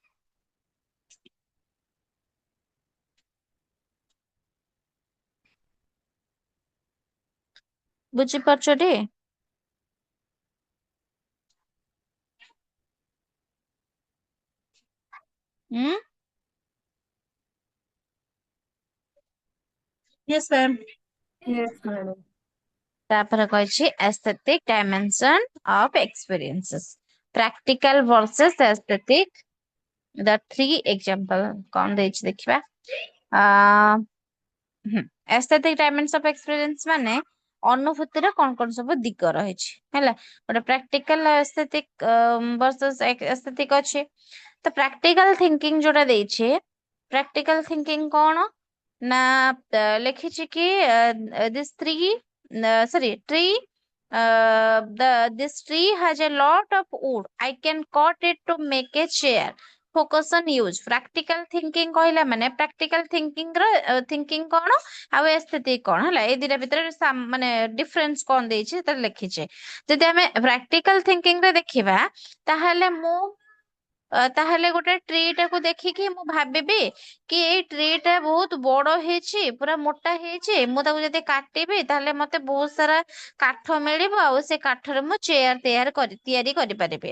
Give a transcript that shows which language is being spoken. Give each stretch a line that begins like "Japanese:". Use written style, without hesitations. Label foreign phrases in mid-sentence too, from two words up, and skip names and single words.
Odia: ବୁଝିପାରୁଛ ଟି? ହୁଁ
English: Yes, ma'am. Yes, madam.
Odia: ତାପରେ କହିଛି
English: aesthetic dimension of experiences practical versus aesthetic the three example
Odia: କଣ ଦେଇଛି ଦେଖିବା
English: aesthetic dimension of experience
Odia: ମାନେ ଅନୁଭୂତିର କଣ କଣ ସବୁ ଦିଗ ରହିଛି ହେଲା ଗୋଟେ
English: practical aesthetic versus aesthetic
Odia: ଅଛି।
English: ତ practical thinking
Odia: ଯୋଉଟା ଦେଇଛି
English: practical thinking
Odia: କଣ ନା ଲେଖିଛି କି
English: this three sorry tree this tree has a lot of wood. I can cut it to make a chair. focus on use. practical thinking
Odia: କହିଲା ମାନେ
English: practical thinking
Odia: କଣ ଆଉ ଏସ୍ଥେଟିକ୍ କଣ ହେଲା, ଏଇ ଦିଟା ଭିତରେ ମାନେ ଡିଫରେନ୍ସ କଣ ଦେଇଛି ସେଥିରେ ଲେଖିଛେ। ଯଦି ଆମେ
English: practical thinking
Odia: ରେ ଦେଖିବା ତାହେଲେ ଗୋଟେ ଟ୍ରି ଟାକୁ ଦେଖିକି ମୁଁ ଭାବିବି କି ଏଇ ଟ୍ରି ଟା ବହୁତ ବଡ ହେଇଛି, ପୁରା ମୋଟା ହେଇଛି, ମୁଁ ତାକୁ ଯଦି କାଟିବି ତାହେଲେ ମତେ ବହୁତ ସାରା କାଠ ମିଳିବ ଆଉ ସେ କାଠରେ ମୁଁ ଚେୟାର ତିଆରି କରିପାରିବି।